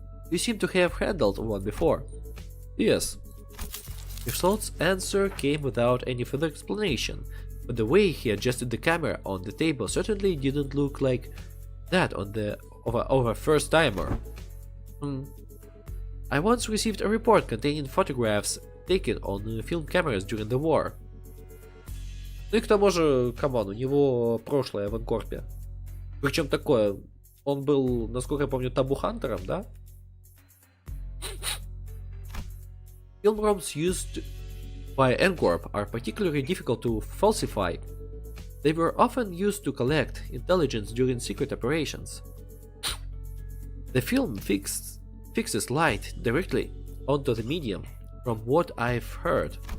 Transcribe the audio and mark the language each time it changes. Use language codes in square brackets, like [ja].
[en] You seem to have handled one before. Yes. Mersault's answer came without any further explanation, but the way he adjusted the camera on the table certainly didn't look like that of a first-timer. I once received a report containing photographs taken on film cameras during the war. [ru] Ну и к тому же, камон, у него прошлое в Анкорпе. Причем такое, он был, насколько я помню, табу-хантером, да? [en] Film ROMs used by Ancorp are particularly difficult to falsify. They were often used to collect intelligence during secret operations. The film fixes light directly onto the medium, from what I've heard.